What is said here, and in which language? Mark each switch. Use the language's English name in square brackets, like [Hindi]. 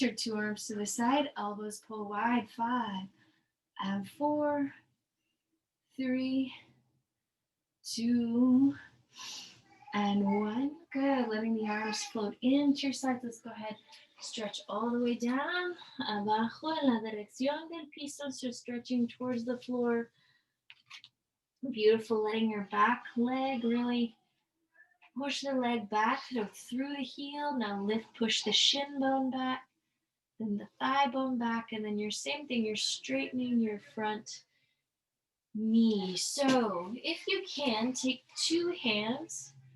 [English] Your two arms to the side, elbows pull wide. 5, and 4, 3, 2, and 1. Good. Letting the arms float into your sides. Let's go ahead. Stretch all the way down. [Spanish] Abajo en la dirección del piso. [English] So stretching towards the floor. Beautiful. Letting your back leg really push the leg back through the heel. Now lift, push the shin bone back. Then the thigh bone back. And then your same thing. You're straightening your front knee. So if you can, take two hands